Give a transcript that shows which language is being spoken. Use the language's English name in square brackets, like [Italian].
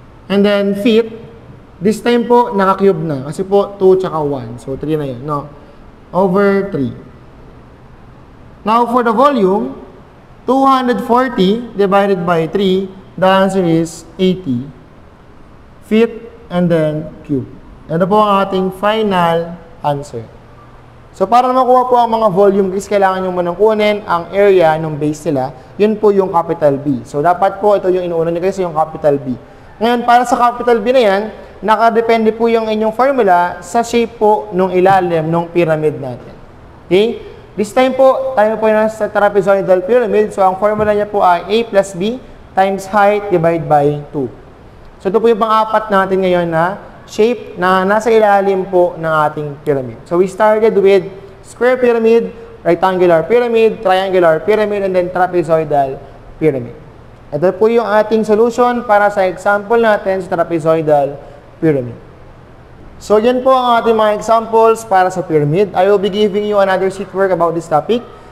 [English] And then feet, this time [Filipino] po naka-cube na kasi po 2 tsaka 1. So 3 na 'yun, no? Over 3. [English] Now for the volume, 240 divided by 3, the answer is 80 feet and then cube. [Filipino] Ito po ang ating final answer. So, para makuha po ang mga volume, guys, kailangan nyo munang kunin ang area ng base nila. Yun po yung capital B. So, dapat po ito yung inuuna nyo, guys, yung capital B. Ngayon, para sa capital B na yan, nakadepende po yung inyong formula sa shape po ng ilalim ng pyramid natin. Okay? This time po, tayo po yung sa trapezoidal pyramid. So, ang formula niya po ay A plus B times height divided by 2. So, ito po yung pang-apat natin ngayon na shape na nasa ilalim po ng ating pyramid. [English] So, we started with square pyramid, rectangular pyramid, triangular pyramid, and then trapezoidal pyramid. [Filipino] Ito po yung ating solution para sa example natin sa trapezoidal pyramid. So, yan po ang ating mga examples para sa pyramid. [English] I will be giving you another sheet work about this topic.